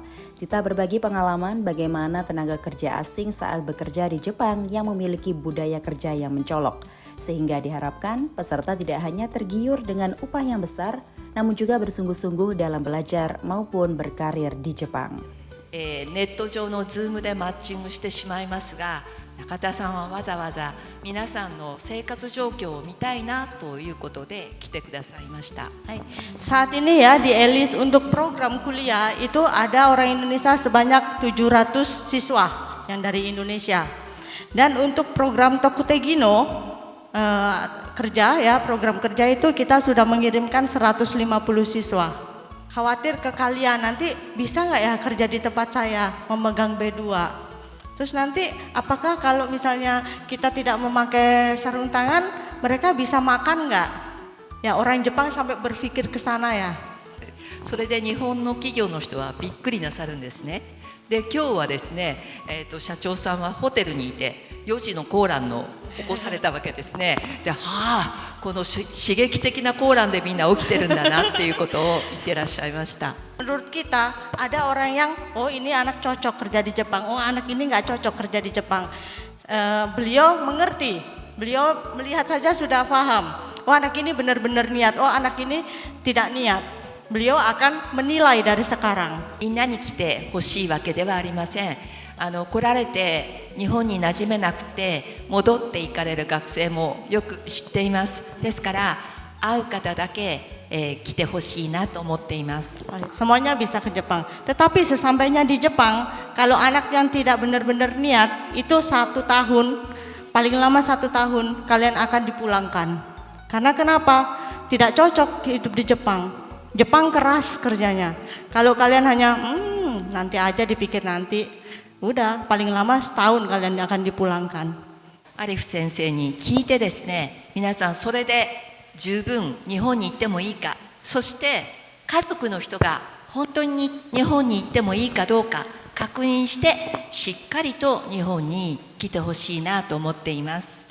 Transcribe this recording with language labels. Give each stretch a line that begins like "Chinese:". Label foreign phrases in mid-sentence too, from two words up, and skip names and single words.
Indonesian: Tita berbagi pengalaman bagaimana tenaga kerja asing saat bekerja di Jepang yang memiliki budaya kerja yang mencolok. Sehingga diharapkan peserta tidak hanya tergiur dengan upah yang besar, namun juga bersungguh-sungguh dalam belajar maupun berkarir di Jepang.
Japanese: ネット上のズームでマッチングしてしまいますが、中田さんはわざわざ皆さんの生活状況を見たいなということで来てくださいました。
Indonesian: Saat ini ya di Alice untuk program kuliah itu ada orang Indonesia sebanyak 700 siswa yang dari Indonesia. Dan untuk program Tokutegino kerja ya, program kerja itu kita sudah mengirimkan 150 siswa. Khawatir ke kalian nanti bisa nggak ya kerja di tempat saya memegang B2. Terus nanti apakah kalau misalnya kita tidak memakai sarung tangan, mereka bisa makan nggak? Ya orang Jepang sampai berpikir ke sana ya.
Japanese: それで日本の企業の人はびっくりなさるんですね。で今日はですね、社長さんはホテルにいて4時のコーランの起こされたわけですね。で、この刺激的なコーランでみんな起きてるんだなっていうことを言ってらっしゃいました。
Indonesian: Menurut kita ada orang yang ini anak cocok kerja di Jepang, anak ini nggak cocok kerja di Jepang. Beliau mengerti, beliau melihat saja sudah paham. Anak ini benar-benar niat, anak ini tidak niat. Beliau akan menilai dari sekarang.
Japanese: みんなに来てほしいわけではありません。来られて日本に馴染めなくて戻っていかれる学生もよく知っています。ですから会う方だけ来てほしいなと思っています。
Indonesian: Semuanya bisa ke Jepang. Tetapi sesampainya di Jepang, kalau anak yang tidak benar-benar niat itu 1 tahun, paling lama 1 tahun kalian akan dipulangkan. Karena kenapa? Tidak cocok hidup di Jepang. Jepang keras kerjanya. Kalau kalian hanya nanti aja dipikir nanti, Udah paling lama setahun kalian akan dipulangkan.
Japanese: アリフ先生に聞いてですね、皆さんそれで十分日本に行ってもいいか、そして家族の人が本当に日本に行ってもいいかどうか確認してしっかりと日本に来てほしいなと思っています。